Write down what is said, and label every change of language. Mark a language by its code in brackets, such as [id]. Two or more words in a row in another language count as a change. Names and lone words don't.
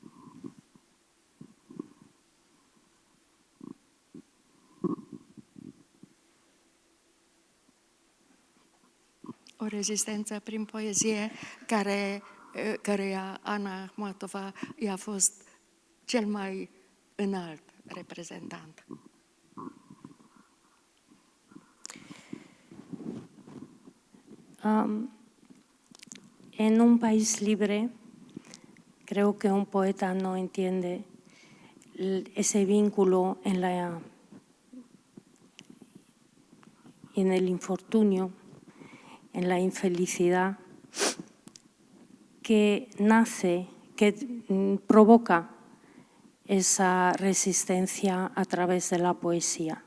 [ro] O rezistență prin poezie căreia Ana Akhmatova i-a fost cel mai înalt reprezentant. [es] En un país libre, creo que un poeta no entiende ese vínculo en el infortunio, en la infelicidad, que nace, que provoca esa resistencia a través de la poesía.